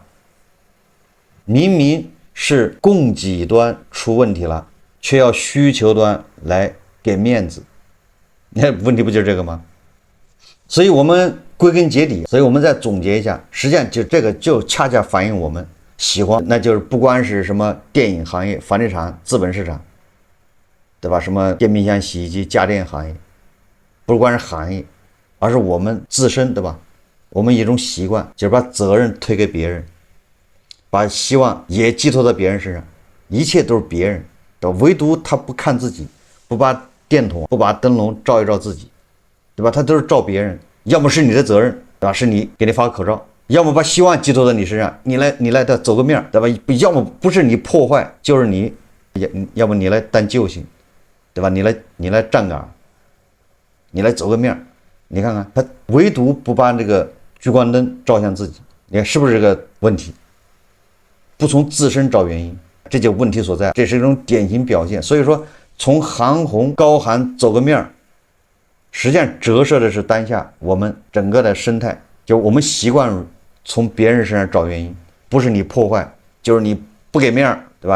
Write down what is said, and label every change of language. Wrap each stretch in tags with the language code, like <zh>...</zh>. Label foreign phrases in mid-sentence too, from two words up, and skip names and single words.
<zh>明明是供給端出問題了，卻要需求端來給面子，那問題不就是這個嗎？所以我們歸根結底，所以我們再總結一下，實際上就這個就恰恰反映我們喜歡，那就是不光是什麼電影行業、房地產、資本市場，對吧？什麼電冰箱、洗衣機、家電行業，不光是行業，而是我們自身，对吧？我們一種習慣就是把責任推給別人，把希望也寄托在別人身上，一切都是別人，对吧？唯獨他不看自己，不把電筒、不把燈籠照一照自己，對吧？他都是照別人，要麼是你的責任，對吧？是你給你發個口罩，要麼把希望寄托在你身上，你來的走個面，对吧？要麼不是你破壞，就是你，要麼你來擔救星，對吧？你來站崗，你來走個面，你看看他唯獨不把这個聚光燈照向自己，你看是不是這個問題？不從自身找原因，這就問題所在，這是一種典型表現。所以說，從韓紅高喊走個面，實際上折射的是當下我們整個的生態，就是我們習慣從別人身上找原因，不是你破壞，就是你不給面，對吧？</zh>